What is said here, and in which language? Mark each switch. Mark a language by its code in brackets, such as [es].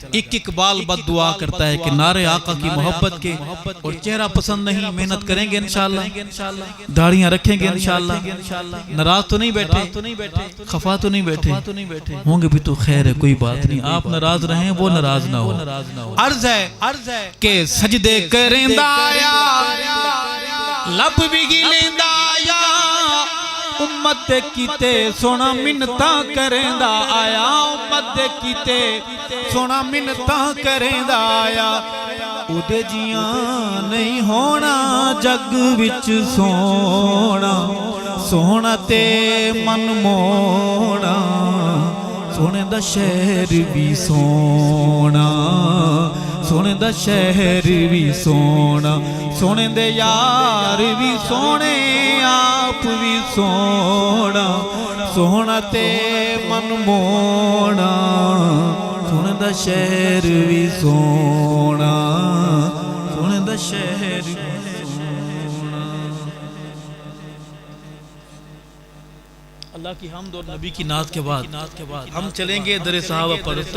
[ur] ایک بال بد دعا کرتا ہے کہ نعرے آقا کی محبت کے، اور چہرہ پسند نہیں، محنت کریں گے انشاءاللہ، داڑیاں رکھیں گے انشاءاللہ. ناراض تو نہیں بیٹھے، خفا تو نہیں بیٹھے ہوں گے بھی تو خیر ہے، کوئی بات نہیں. آپ ناراض رہیں، وہ ناراض نہ ہو. عرض ہے کہ [pa] سجدے کریندا آیا، لب بھی گلیندا آیا، امت دے کیتے سونا منتاں کریندا آیا، امت دے کیتے سونا منتاں کریندا آیا. اودے جیاں نہیں ہونا جگ وچ سونا، سونا تے من مونا، سونے دا شہر بھی سونا، سونے دا شہر بھی سونا، سونے دے یار بھی سونے، آپ بھی سونا، سونا تے من مونا، سونے دا شہر بھی سونا، سونے دا شہر بھی سونا. [ur] اللہ کی حمد اور نبی کی نعت کے بعد ہم چلیں گے در صحابہ پر.